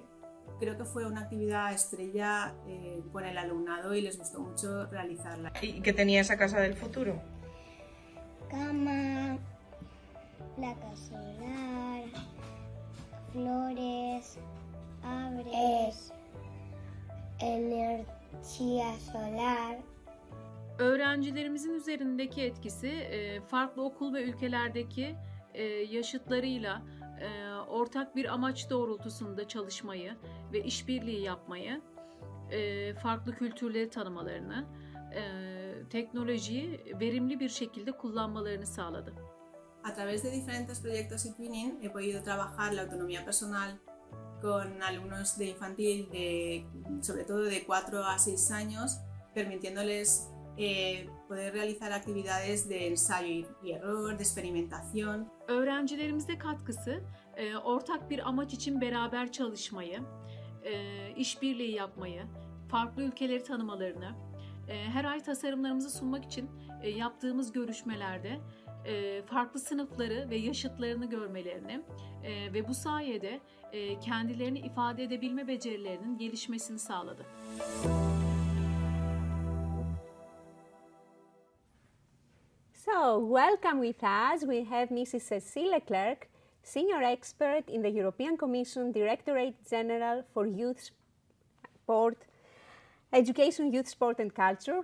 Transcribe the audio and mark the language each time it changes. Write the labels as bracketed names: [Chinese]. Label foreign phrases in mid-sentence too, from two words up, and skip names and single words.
[Spanish] Creo que fue una actividad estrella con el alumnado y les gustó mucho realizarla. ¿Y qué tenía esa casa del futuro? Cama, placa solar, flores, árboles, energía solar. [Turkish] Öğrencilerimizin üzerindeki etkisi farklı okul ve ülkelerdeki yaşıtlarıyla ortak bir amaç doğrultusunda çalışmayı ve işbirliği yapmayı, farklı kültürleri tanımalarını, teknolojiyi verimli bir şekilde kullanmalarını sağladı. [Spanish] A través de diferentes proyectos eTwinning he podido trabajar la autonomía personal con alumnos de infantil, sobre todo de 4 a 6 años, permitiéndoles poder realizar actividades de ensayo y error, de experimentación. [Turkish] Öğrencilerimize katkısı, ortak bir amaç için beraber çalışmayı, işbirliği yapmayı, farklı ülkeleri tanımalarını, her ay tasarımlarımızı sunmak için yaptığımız görüşmelerde farklı sınıfları ve yaşıtlarını görmelerini ve bu sayede kendilerini ifade edebilme becerilerinin gelişmesini sağladı. [English] So, welcome with us. We have Mrs. Cécile Leclerc, Senior Expert in the European Commission Directorate General for Youth Sport, Education, Youth Sport and Culture.